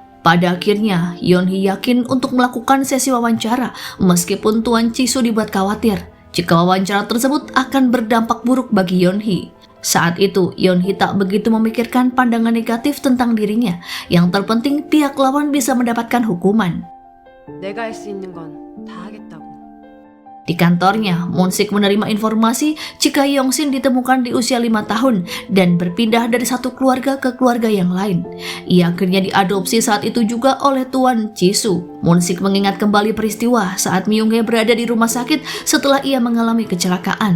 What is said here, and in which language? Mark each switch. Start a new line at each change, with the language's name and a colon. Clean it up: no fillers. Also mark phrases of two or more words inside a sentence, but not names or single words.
Indonesian: Pada akhirnya, Yeon-hee yakin untuk melakukan sesi wawancara meskipun Tuan Chae-soo dibuat khawatir jika wawancara tersebut akan berdampak buruk bagi Yeon-hee. Saat itu, Yeon-hee tak begitu memikirkan pandangan negatif tentang dirinya. Yang terpenting, pihak lawan bisa mendapatkan hukuman.
Korean: 내가 할 수 있는 건 다 하겠다고.
Indonesian: Di kantornya, Moon-sik menerima informasi jika Yong-shin ditemukan di usia 5 tahun dan berpindah dari satu keluarga ke keluarga yang lain. Ia akhirnya diadopsi saat itu juga oleh Tuan Ji-soo. Moon-sik mengingat kembali peristiwa saat Myung-hee berada di rumah sakit setelah ia mengalami kecelakaan.